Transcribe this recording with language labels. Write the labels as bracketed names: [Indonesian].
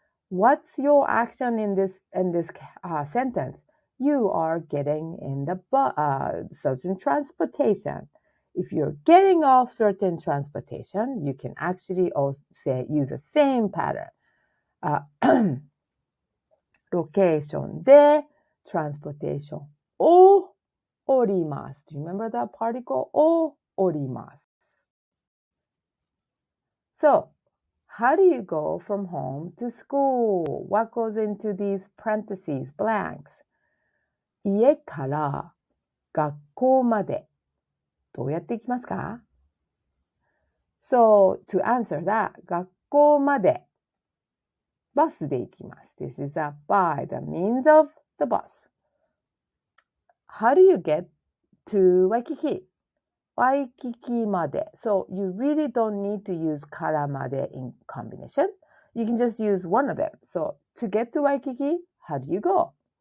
[English] What's your action in this sentence? You are getting in the certain transportation. If you're getting off certain transportation, you can actually also use the same pattern. [Japanese] ロケーションで [English] transportation [Japanese] を降ります。 [English] Do you remember that particle? [Japanese] を降ります。 [English] So, how do you go from home to school? What goes into these parentheses, blanks? [Japanese] 家から学校までどうやって行きますか？ [English] So, to answer that, [Japanese] 学校までバスで行きます。 [English] This is a by the means of the bus. How do you get to Waikiki? Waikiki まで.So you really don't need to use からまで in combination. You can just use one of them. So to get to Waikiki, how do you go?